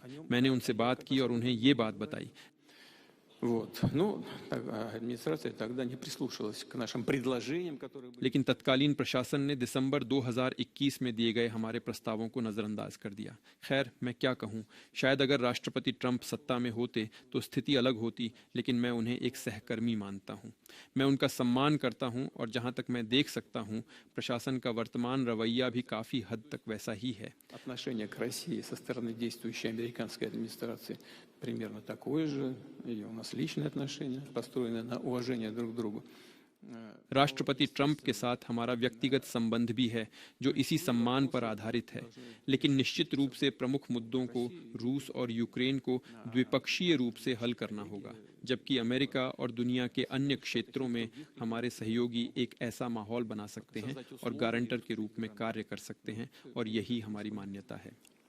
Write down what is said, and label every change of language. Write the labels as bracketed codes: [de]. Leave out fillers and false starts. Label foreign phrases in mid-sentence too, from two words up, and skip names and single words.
[hi] मैंने उनसे बात की और उन्हें ये बात बताई। लेकिन तत्कालीन प्रशासन ने दिसंबर 2021 में दिए गए हमारे प्रस्तावों को नजरअंदाज कर दिया। खैर, मैं क्या कहूँ, शायद अगर राष्ट्रपति ट्रंप सत्ता में होते तो स्थिति अलग होती, लेकिन मैं उन्हें एक सहकर्मी मानता हूँ। मैं उनका सम्मान करता हूँ और जहाँ तक मैं देख सकता हूँ, प्रशासन का वर्तमान रवैया भी काफी हद तक वैसा ही है। [ru] Примерно такое же, и у нас личные отношения, построенные на уважении друг к другу. [hi] राष्ट्रपति ट्रंप के साथ हमारा व्यक्तिगत संबंध भी है जो इसी सम्मान पर आधारित है, लेकिन निश्चित रूप से प्रमुख मुद्दों को रूस और यूक्रेन को द्विपक्षीय रूप से हल करना होगा, जबकि अमेरिका और दुनिया के अन्य क्षेत्रों में हमारे सहयोगी एक ऐसा माहौल बना सकते हैं और गारंटर के रूप में कार्य कर सकते हैं, और यही हमारी मान्यता है।